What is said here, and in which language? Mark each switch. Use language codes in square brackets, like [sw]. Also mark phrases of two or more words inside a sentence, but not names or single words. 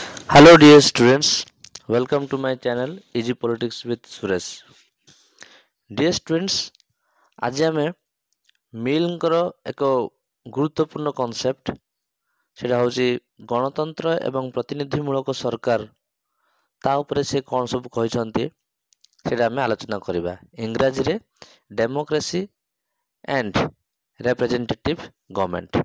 [en] Hello dear students, welcome to my channel Easy Politics with Suresh. Dear students, [or] ଆଜି ଆମେ मिलଙ୍କର ଏକ ଗୁରୁତ୍ୱପୂର୍ଣ୍ଣ କନସେପ୍ଟ ସେଟା ହେଉଛି ଗଣତନ୍ତ୍ର ଏବଂ ପ୍ରତିନିଧିମୂଳକ ସରକାର ତା ଉପରେ ସେ କ'ଣ ସବୁ କହିଛନ୍ତି ସେଟା ଆମେ ଆଲୋଚନା କରିବା। [en] ଇଂରାଜୀରେ democracy and representative government.